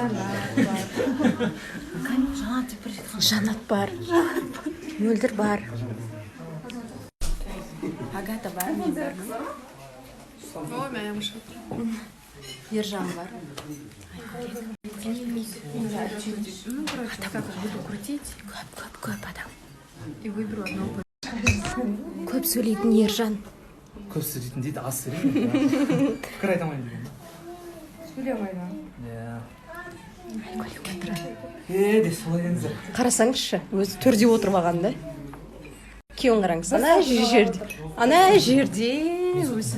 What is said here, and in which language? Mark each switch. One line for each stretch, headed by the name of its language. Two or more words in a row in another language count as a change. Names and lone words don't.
Kazakh: Жанат бар. Мөлдір бар. Агата бар, мен бармын. Ой, мәйім шықты. Ержан бар.
Russian: Ну, короче, вот так вот буду крутить.
Kazakh: көп адам.
Russian: И выберу одно.
Kazakh: Көп сөйлейтін ержан. көп сөйлейтін дейді аз сөйлеймін пікір айта алмаймын деген сөйлемейді. де солай деңіздер Қарасаңызшы, өзі төрде отырып алған да. Күйеуін қараңыз, ана жерде өзі.